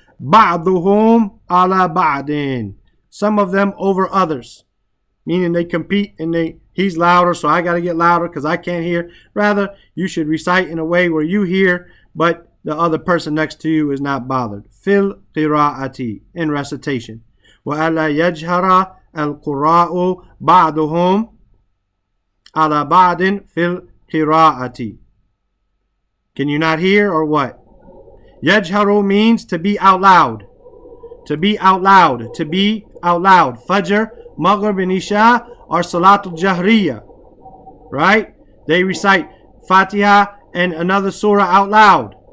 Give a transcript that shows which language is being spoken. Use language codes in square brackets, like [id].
[ar] بَعْضُهُمْ عَلَى بَعْدٍ. [en] Some of them over others. Meaning they compete and he's louder, so I got to get louder because I can't hear. Rather, you should recite in a way where you hear, but the other person next to you is not bothered. Fil qira'ati, in recitation. [ar] وَأَلَّا يَجْهَرَ الْقُرَّاءُ بَعْضُهُمْ عَلَى بَعْدٍ fil qira'ati. [en] Can you not hear or what? Yajharu means to be out loud. To be out loud. To be out loud. Fajr, Maghrib, and Isha are Salatul Jahriya. Right? They recite Fatiha and another surah out loud.